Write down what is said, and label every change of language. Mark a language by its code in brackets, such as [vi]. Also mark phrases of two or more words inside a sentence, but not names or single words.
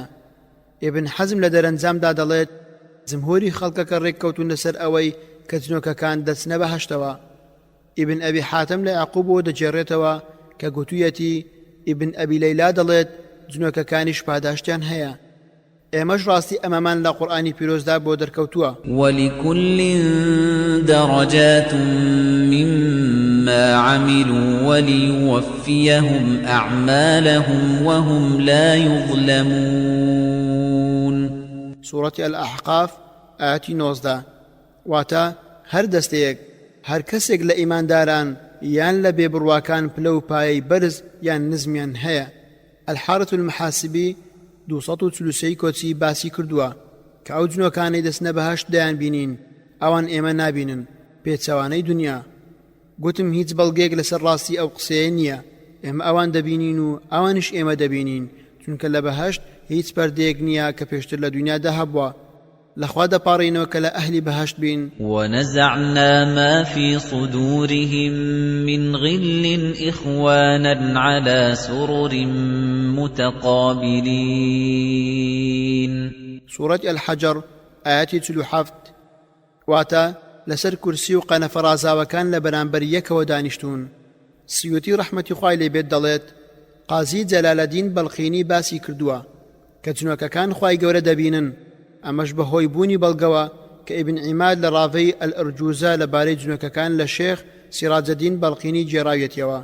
[ckb] ئیبن حەزم لە دەرەنجامدا دەڵێت جمهوری خەڵکەکە ڕێککەوتون لەسەر ئەوەی کە جنۆکەکان دەچنە بەهەشتەوە. ئیبن ئەبی حاتم لە یعقوبەوە دەجێڕێتەوە کە گوتوویەتی ئیبن ئەبی لەیلا دەڵێت جنۆکەکانیش پاداشتیان هەیە. ئێمەش ڕاستی ئەمەمان لە قورئانی پیرۆزدا بۆ دەرکەوتووە. [ar] ولكل درجات مما ما عملوا وليوفيهم أعمالهم وهم لا يظلمون. سورة الأحقاف [ckb] آياتی 19 واتا هەر دەستەیەک هەر کەسێک لە ئیمانداران یان لە بێبڕواکان پلە و پایەی بەرز یان نزمیان هەیە. الحارة المحاسبی 243 کۆچی باسی کردووە کە ئەو جنۆکانەی دەستنە بەهەشت دەیان بینین ئەوان ئێمە نابینن پێچەوانەی دنیا. گوتم هیچ بەڵگەیەک لەسەر ڕاستی ئەو قسەیە نییە، ئێمە ئەوان دەبینین و ئەوانش ئێمە دەبینین، چونکە لە بەهەشت هیچ پەردەیەک نییە کە پێشتر لە دنیادا هەبووە. لەخوا دەپاڕینەوە کە لە ئەهلی بەهەشت بین. [ar] ونزعنا ما في صدورهم من غل إخوانا على سرر متقابلين. سورة الحجر آياتي [ckb] 47 واتا لسر كرسي و قەنەفەڕازاوەکان لە بەرامبەر یەکەوە دانیشتون. سیوتی ڕەحمەتی خوای لێ بێت دەڵێت قازی جەلالەدین بەڵخینی باسی کردووە کە جنۆکەکان خوای گەورە دەبینن، ئەمەش بەهۆی بوونی بەڵگەوە کە ئیبن عیماد لە ڕاوەی ئەلئەرجوزە لەبارەی جنۆکەکان لە شێخ سیراجەدین بەڵخینی جێراوێتیەوە.